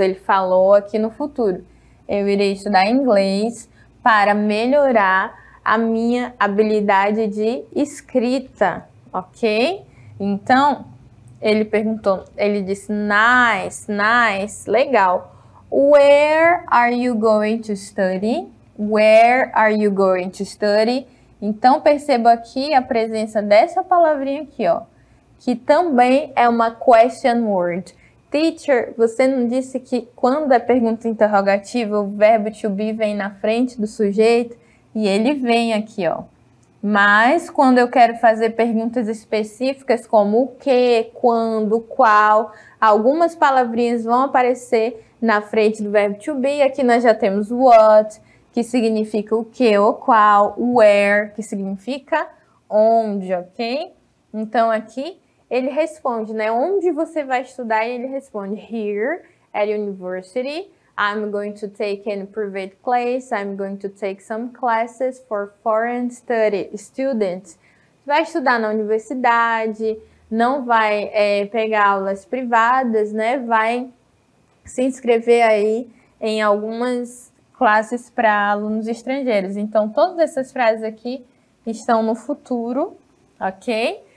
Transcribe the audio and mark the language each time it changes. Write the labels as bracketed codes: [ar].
[pt] Ele falou aqui no futuro. Eu irei estudar inglês para melhorar a minha habilidade de escrita, ok? Então, ele perguntou, ele disse nice, nice, legal. [en] Where are you going to study? Where are you going to study? [pt] Então, perceba aqui a presença dessa palavrinha aqui, ó, que também é uma question word. Teacher, você não disse que quando é pergunta interrogativa, o verbo to be vem na frente do sujeito? E ele vem aqui, ó. Mas quando eu quero fazer perguntas específicas como o que, quando, qual, algumas palavrinhas vão aparecer na frente do verbo to be. Aqui nós já temos what, que significa o que ou qual, where, que significa onde, ok? Então aqui ele responde, né? Onde você vai estudar? E ele responde [en] here at university. I'm going to take a private class. I'm going to take some classes for foreign students. [pt] Vai estudar na universidade, não vai pegar aulas privadas, né? Vai se inscrever aí em algumas classes para alunos estrangeiros. Então, todas essas frases aqui estão no futuro, ok?